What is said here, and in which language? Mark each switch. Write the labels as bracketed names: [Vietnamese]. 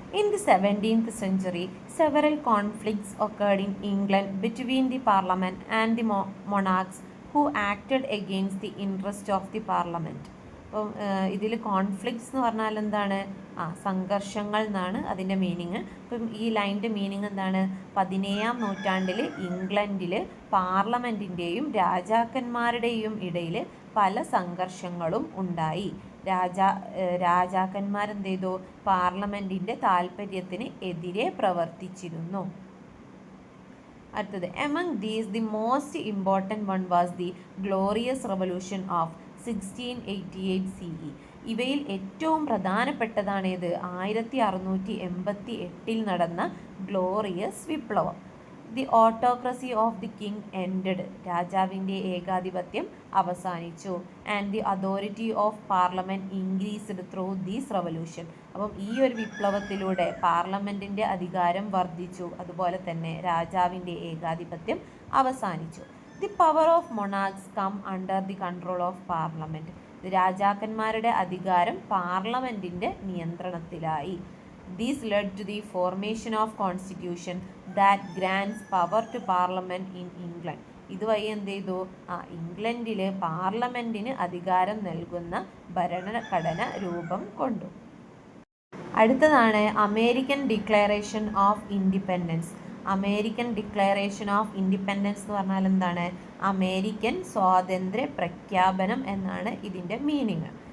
[English] In the 17th century, several conflicts occurred in England between the Parliament and the monarchs who acted against the interest of the Parliament. [Malayalam] അപ്പം ഇതിൽ conflicts എന്ന് പറഞ്ഞാൽ എന്താണ്? സംഘർഷങ്ങൾ എന്നാണ് അതിൻ്റെ മീനിങ്. അപ്പം ഈ ലൈൻ്റെ മീനിങ് എന്താണ്? 17ാം നൂറ്റാണ്ടിൽ ഇംഗ്ലണ്ടിൽ പാർലമെൻറ്റിൻ്റെയും രാജാക്കന്മാരുടെയും ഇടയിൽ പല സംഘർഷങ്ങളും ഉണ്ടായി. രാജാക്കന്മാരെന്ത് ചെയ്തു? പാർലമെൻറ്റിൻ്റെ താല്പര്യത്തിന് എതിരെ പ്രവർത്തിച്ചിരുന്നു. [English] അടുത്തത്, among these the most important one was the glorious revolution of 1688 CE. [Malayalam] ഇവയിൽ ഏറ്റവും പ്രധാനപ്പെട്ടതാണ് ഏത്? 1688 നടന്ന ഗ്ലോറിയസ് വിപ്ലവം. [English] The autocracy of the king ended. [Malayalam] രാജാവിൻ്റെ ഏകാധിപത്യം അവസാനിച്ചു. [English] And the authority of parliament increased through these revolution. [Malayalam] അപ്പം ഈ ഒരു വിപ്ലവത്തിലൂടെ പാർലമെൻറ്റിൻ്റെ അധികാരം വർദ്ധിച്ചു. അതുപോലെ തന്നെ രാജാവിൻ്റെ ഏകാധിപത്യം അവസാനിച്ചു. [English] The power of monarchs come under the control of parliament. [Malayalam] രാജാക്കന്മാരുടെ അധികാരം പാർലമെൻറ്റിൻ്റെ നിയന്ത്രണത്തിലായി. [English] This led to the formation of constitution that grants power to parliament in England. [Malayalam] ഇതുവഴി എന്ത് ചെയ്തു? ഇംഗ്ലണ്ടിൽ പാർലമെൻറ്റിന് അധികാരം നൽകുന്ന ഭരണഘടന രൂപം കൊണ്ടു. അടുത്തതാണ് American declaration of independence. American declaration of independence എന്ന് പറഞ്ഞാൽ എന്താണ്? അമേരിക്കൻ സ്വാതന്ത്ര്യ പ്രഖ്യാപനം എന്നാണ് ഇതിൻ്റെ മീനിങ്.